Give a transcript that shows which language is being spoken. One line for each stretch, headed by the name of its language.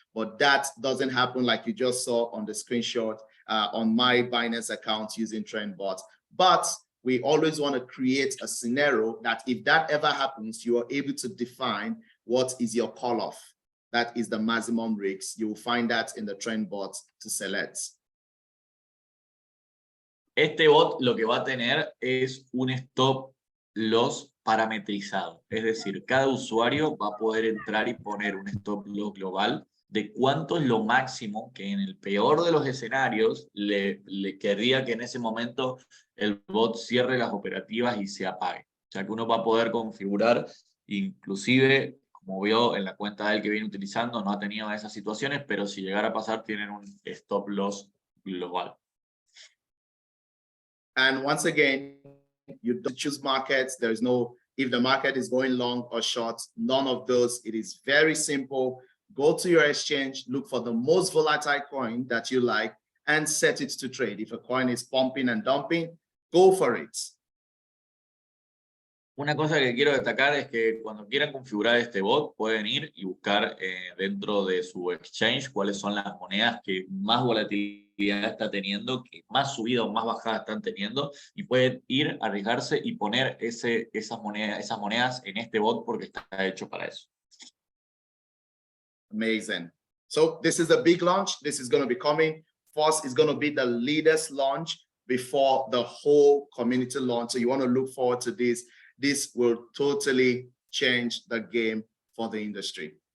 English: But that doesn't happen like you just saw on the screenshot on my Binance account using TrendBot. But we always want to create a scenario that if that ever happens, you are able to define what is your call off. That is the maximum risk. You will find that in the TrendBot to select.
Spanish: Este bot lo que va a tener es un stop loss parametrizado. Es decir, cada usuario va a poder entrar y poner un stop loss global de cuánto es lo máximo que en el peor de los escenarios le querría que en ese momento el bot cierre las operativas y se apague. O sea que uno va a poder configurar, inclusive, como vio en la cuenta de él que viene utilizando, no ha tenido esas situaciones, pero si llegara a pasar tienen un stop loss global.
English: And once again, you don't choose markets. There is no, if the market is going long or short, none of those. It is very simple. Go to your exchange, look for the most volatile coin that you like, and set it to trade. If a coin is pumping and dumping, go for it.
Spanish: Una cosa que quiero destacar es que cuando quieran configurar este bot, pueden ir y buscar dentro de su exchange cuáles son las monedas que más volatilidad está teniendo, que más subida o más bajada están teniendo, y pueden ir, arriesgarse y poner esas monedas en este bot porque está hecho para eso.
English: Amazing. So this is a big launch. This is going to be coming. First is going to be the leaders launch before the whole community launch. So you want to look forward to this. This will totally change the game for the industry.